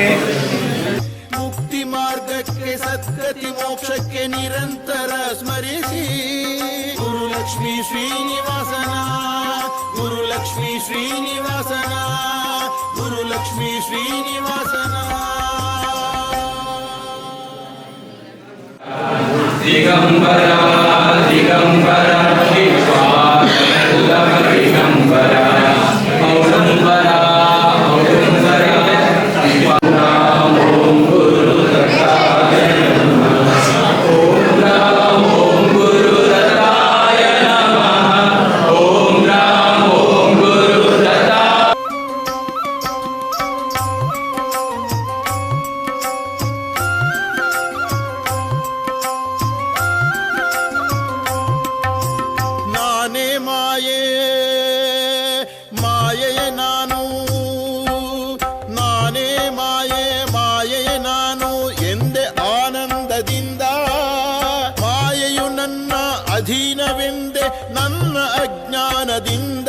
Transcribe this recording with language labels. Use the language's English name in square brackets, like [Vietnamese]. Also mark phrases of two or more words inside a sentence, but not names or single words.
[Kannada] ಮುಕ್ತಿ ಮಾರ್ಗಕ್ಕೆ ಸದ್ಗತಿ ಮೋಕ್ಷಕ್ಕೆ ನಿರಂತರ ಸ್ಮರಿಸಿ ಗುರುಲಕ್ಷ್ಮೀ ಶ್ರೀನಿವಾಸನ, ಗುರುಲಕ್ಷ್ಮೀ ಶ್ರೀನಿವಾಸನ, ಗುರುಲಕ್ಷ್ಮೀ ಶ್ರೀನಿವಾಸನ. [Sanskrit] ದಿಗಂಬರ ದಿಗಂಬರ ವಿಶ್ವಾಸವೆಲ್ಲವ ದಿಗಂಬರ ಔಡಂಬರ ಔಡಂಬರ ಓಂ ಗುರು ದತ್ತಾಯ ನಮಃ, ಓಂ ರಾಮ ಓಂ ಗುರು ದತ್ತಾಯ ನಮಃ, ಓಂ ರಾಮ ಓಂ ಗುರು ದತ್ತಾಯ. [Kannada] ನಾನೇ ಮಾಯೆ ಮಾಯೆಯ ನಾನು, ನಾನೇ ಮಾಯೆ ಮಾಯೆಯ ನಾನು ಎಂದೆ ಆನಂದದಿಂದ, ಮಾಯೆಯು ನನ್ನ ಅಧೀನವೆಂದೆ ನನ್ನ ಅಜ್ಞಾನದಿಂದ.